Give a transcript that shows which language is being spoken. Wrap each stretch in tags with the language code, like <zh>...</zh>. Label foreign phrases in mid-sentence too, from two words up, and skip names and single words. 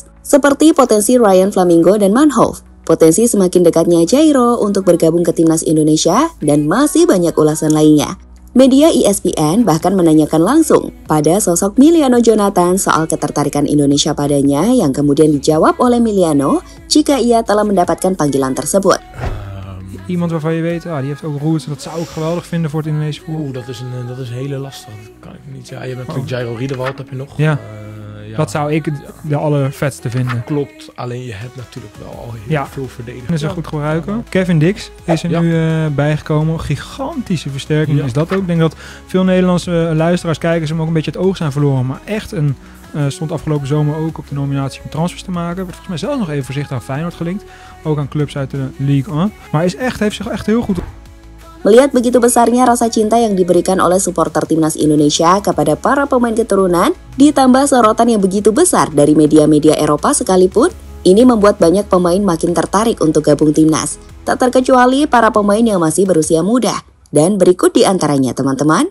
<id>Seperti potensi Ryan Flamingo dan Manhoef, potensi semakin dekatnya Jairo untuk bergabung ke timnas Indonesia, dan masih banyak ulasan lainnya. Media ESPN bahkan menanyakan langsung pada sosok Miliano Jonathan soal ketertarikan Indonesia padanya yang kemudian dijawab oleh Miliano jika ia telah mendapatkan panggilan tersebut.</id> <nl>Iemand waarvan je weet, die heeft ook roots, dat zou ik geweldig vinden voor het Indonesische voetbal. Dat is hele lastig. Dat kan ik niet. Ja, je hebt natuurlijk Jairo Riedewald, heb je nog. Ja. Dat zou ik de allervetste vinden. Klopt, alleen je hebt natuurlijk wel al heel veel verdedigers. Dat is goed gebruiken. Kevin Dix is er nu bijgekomen. Gigantische versterking is dat ook. Ik denk dat veel Nederlandse luisteraars, kijkers hem ook een beetje het oog zijn verloren. Maar echt stond afgelopen zomer ook op de nominatie om transfers te maken. Werd volgens mij zelfs nog even voorzichtig aan Feyenoord gelinkt. Ook aan clubs uit de Ligue 1. Maar heeft zich echt heel goed.</nl> <id>Melihat begitu besarnya rasa cinta yang diberikan oleh supporter Timnas Indonesia kepada para pemain keturunan, ditambah sorotan yang begitu besar dari media-media Eropa sekalipun, ini membuat banyak pemain makin tertarik untuk gabung timnas. Tak terkecuali para pemain yang masih berusia muda. Dan berikut di antaranya teman-teman.</id>